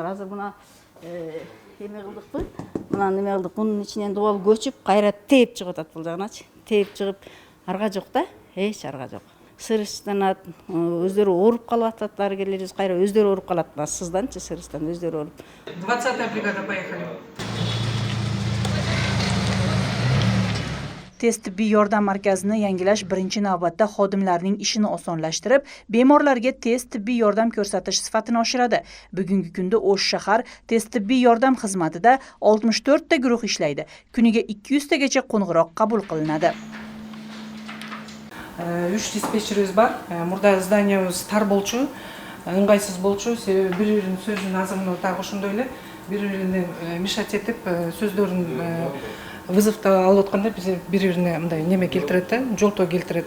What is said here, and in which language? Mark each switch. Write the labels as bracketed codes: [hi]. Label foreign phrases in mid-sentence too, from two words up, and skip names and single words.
[ky] Азыр мына эме кылдыкпы? Мына неме кылдык. Мунун ичинен дубал көчүп, кайра тээп чыгып атат бул жагыначы. Тээп чыгып, арга жок да, эч арга жок. Сырыштанат, өздөрү ооруп калып атат, дарыгерлерибиз кайра өздөрү ооруп калат. Сызданчы сырыштан өздөрү ооруп. [ru] 20-я бригада поехали. [uz] Tez tibbiy yordam markazini yangilash birinchi navbatda xodimlarning ishini osonlashtirib, bemorlarga tez tibbiy yordam ko'rsatish sifatini oshiradi. Bugungi kunda O'sh shahar tez tibbiy yordam xizmatida 64 ta guruh ishlaydi. Kuniga 200 tagacha qo'ng'iroq qabul qilinadi. [ky] 3 диспетчерибиз бар. Мурда зданиябыз тар болчу, ыңгайсыз болчу. Себеби бири-биринин сөзүн азырын так ошондой эле бири-бирине мешать этип сөздөрүн вызовто алып атканда бири-бирине мындай неме келтирет да, жолтоо келтирет.